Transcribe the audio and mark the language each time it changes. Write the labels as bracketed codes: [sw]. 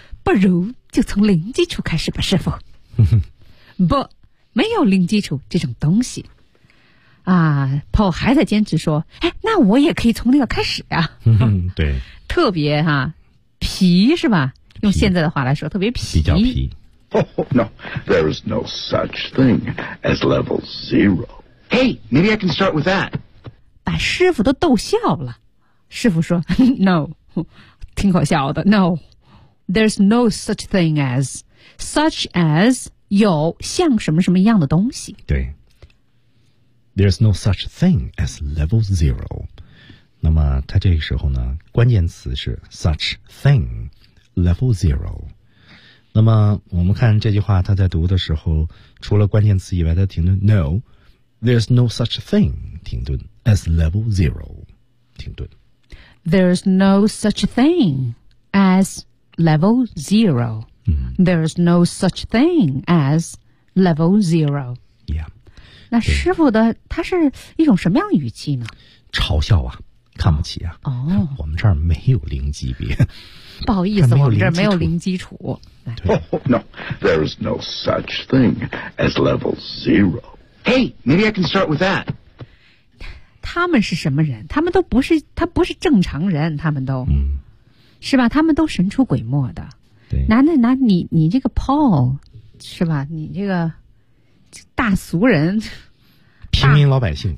[zh] 不如就从零基础开始吧，师傅。不，没有零基础这种东西。啊 ，Paul 还在坚持说：“哎，那我也可以从那个开始呀、啊。” 对，特别哈、皮是吧？用现在的话来说，特别皮。比较皮。 [en] Oh, no, there is no such thing as level zero. Hey, maybe I can start with that. [zh] 把师傅都逗笑了。师傅说：“No， 挺可笑的。No。” [en] There's no such thing as, such as [zh] 有像什么什么样的东西。 [en] 对。There's no such thing as level zero. [zh] 那么他这个时候呢，关键词是 [en] such thing, level zero. [zh] 那么我们看这句话，他在读的时候，除了关键词以外，他停顿。 [en] No, there's no such thing, 停顿 as level zero, 停顿。 There's no such thing as... Level zero.、There is no such thing as level zero. Yeah. [zh] 那师傅的他是一种什么样的语气呢？嘲笑啊，看不起啊。哦、oh. ，我们这儿没有零级别。不好意思，我们这儿没有零基础。对。 [en] Oh, no, there is no such thing as level zero. Hey, maybe I can start with that. [zh] 他们是什么人？他们都不是，他不是正常人，他们都。是吧？他们都神出鬼没的。对，拿你这个 Paul， 是吧？你这个大俗人，平民老百姓，